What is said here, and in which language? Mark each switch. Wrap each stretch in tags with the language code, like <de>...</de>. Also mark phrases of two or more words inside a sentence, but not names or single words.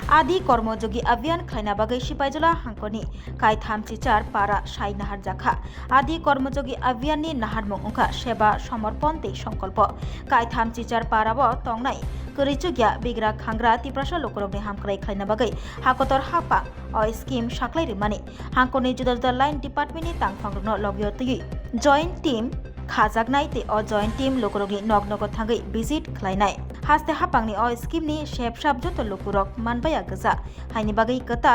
<trp>आदि कर्मयोगी अभियान खाइना बागै सिपाइजला हांकनि काय थामचिचार पारा साइ नाहार जाखा आदि कर्मयोगी अभियान नि नाहार मुंखा सेवा समर्पण ते संकल्प काय थामचिचार पाराबो तंगनाय करिचुगिया बिग्रा खांग्रा तिप्रासा लोकरगनि हामख्राय खाइना बागै हाकतर हापा अ स्कीम साख्लाय रिमानि हांकनि जुदा जुदा</trp> <en>line department</en> <trp>नि तांगफांग्रनो लगियतयै</trp> <en>joint team</en> <trp>खाजागनाय ते अ</trp> <en>joint team</en> <trp>लोकरगनि नग थांगै विजिट खालायनाय हास्ते हापांनि अ स्कीमनि सेबसाब जत लोकरक मानबाया गजा हाइनि बागै कताल</trp>